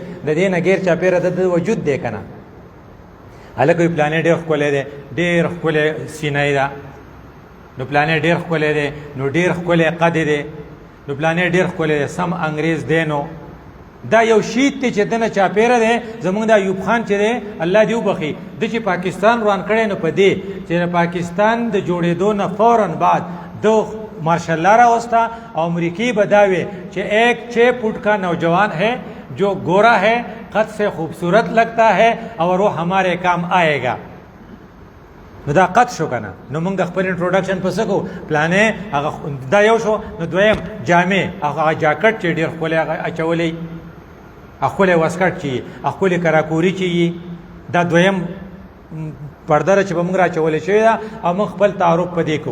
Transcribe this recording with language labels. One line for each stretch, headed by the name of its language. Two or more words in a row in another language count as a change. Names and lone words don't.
Pashto: د دې نه غیر چاپېره د وجود دی که نه. هلکه وایي پلانې ډېر ښکلی دی، ډېر ښکلی سینه یې ده، نو پلانې ډېر ښکلی دی، نو ډېر ښکلی قد دی، نو پلانې ډېر ښکلی دی، سم انګریز دی. نو دا یو شیت دی چې دنه چاپېره دی. زمونږ د ایوب خان چې دی الله دې وبخي، د چې پاکستان روان کړی نو په دې چې د پاکستان د جوړېدو نه فوراً بعد د مارشل لا راوستا او امریکی به دا وی چې
Urdu: 1 فٹ کا نوجوان ہے جو گورا ہے قد سے خوبصورت لگتا ہے اور وہ ہمارے کام آئے گا.
Pashto: نو دا قد شو کنه. نو موږ د خپل انټروډکشن په څه کوو پلانې هغه دا یو شو. نو دویم جامې هغه جاکټ چې ډېر ښکلی هغه اچولی، ښکلی واسکټ چې ښکلی کراکوري چې دا دویم پرده چې به موږ راچولی شوې ده او موږ خپل تعارف په دې کوو.